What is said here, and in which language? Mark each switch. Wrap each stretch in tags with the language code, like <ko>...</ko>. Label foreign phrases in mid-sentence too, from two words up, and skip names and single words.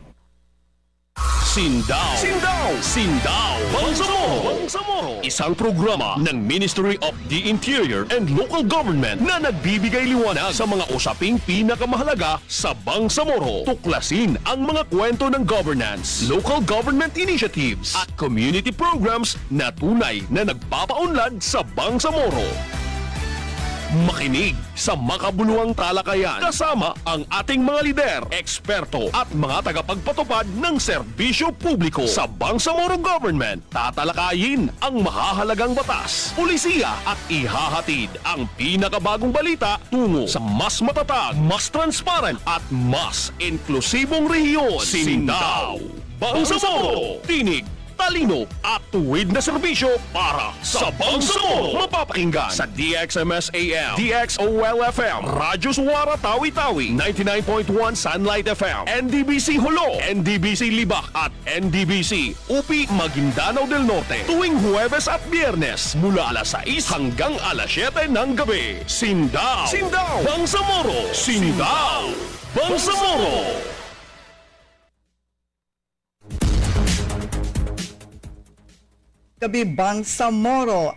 <tl>Sindaw! Sindaw! Sindaw! Bangsamoro! Isang programa ng Ministry of the Interior and Local Government na nagbibigay liwanag sa mga usaping pinakamahalaga sa Bangsamoro. Tuklasin ang mga kwento ng governance,</tl> <en>local government initiatives</en> <tl>at</tl> <en>community programs</en> <tl>na tunay na nagpapaunlad sa Bangsamoro. Makinig sa makabuluhang talakayan kasama ang ating mga lider, eksperto at mga tagapagpatupad ng serbisyo publiko sa Bangsamoro Government. Tatalakayin ang mahahalagang batas, pulisiya at ihahatid ang pinakabagong balita tungo sa mas matatag, mas transparent at mas inklusibong rehiyon. Sindaw! Bangsamoro! Tinig! Talino at tuwid na serbisyo para sa Bangsamoro. Mapapakinggan sa DXMS AM, DXOL FM, Radyo Suwara Tawi-Tawi, 99.1 Sunlight FM, NDBC Hulo, NDBC Libak at NDBC UPI Maguindanao del Norte. Tuwing Huwebes at Biyernes mula alas 6 hanggang alas 7 ng gabi. Sindaw! Sindaw! Bangsamoro! Sindaw! Bangsamoro! Gabi Bangsamoro.</tl>